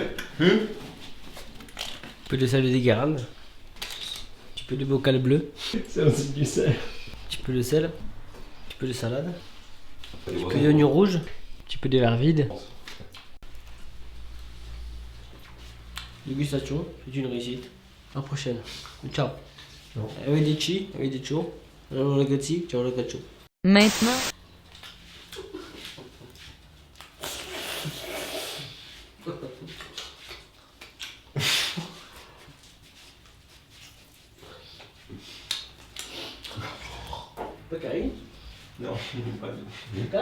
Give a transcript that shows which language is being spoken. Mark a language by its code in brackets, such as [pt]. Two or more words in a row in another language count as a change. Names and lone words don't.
[fr] un peu de sel de Guérande, un petit peu de bocal bleu, C'est aussi du sel. un petit peu de sel, un petit peu de salade, un petit peu d'oignon rouge, un petit peu de verre vide. Dégustation, c'est une réussite. À la prochaine. Ciao. [it] Arrivederci, arrivederci. Ragazzi, ciao ragazzi. [fr] Maintenant, Pas Karine? Non, pas du tout.